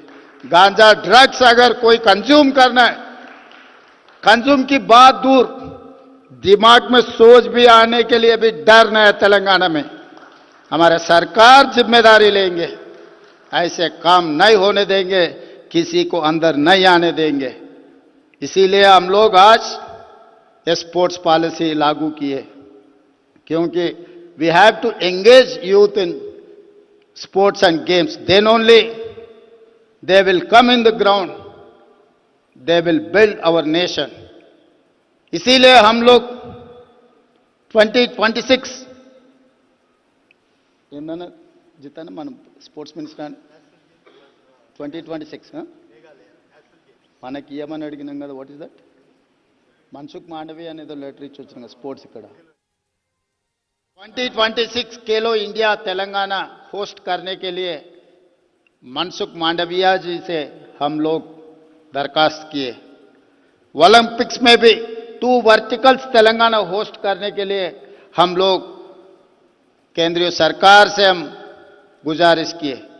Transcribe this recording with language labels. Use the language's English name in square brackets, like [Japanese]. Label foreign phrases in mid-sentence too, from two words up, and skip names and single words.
[Hindi] गांजा ड्रग्स अगर कोई कंज्यूम करना है, कंज्यूम की बात दूर, दिमाग में सोच भी आने के लिए भी डर नहीं है तेलंगाना में। हमारे सरकार जिम्मेदारी लेंगे, ऐसे काम नहीं होने देंगे, किसी को अंदर नहीं आने देंगे। इसीलिए हम लोग आज ये स्पोर्ट्स पॉलिसी लागू किए, क्योंकि [English] we have to engage youth in sports and games, then only they will come in the ground, they will build our nation. [Hindi] इसीलिए हम लोग [Telugu] 2026 ఏమన్నా జితానా మనం స్పోర్ట్స్ మినిస్టర్ 2026 మనకి ఏమని అడిగినాం కదా, [English] what is that [Telugu] మన్సుఖ్ మాండవి అనేదో లెటర్ ఇచ్చి వచ్చిన కదా స్పోర్ట్స్ ఇక్కడ 2026 [Hindi] खेलो इंडिया तेलंगाना होस्ट करने के लिए मनसुख मांडविया जी से हम लोग दरखास्त किए। ओलंपिक्स में भी 2 वर्टिकल्स तेलंगाना होस्ट करने के लिए हम लोग केंद्रीय सरकार से हम गुजारिश किए।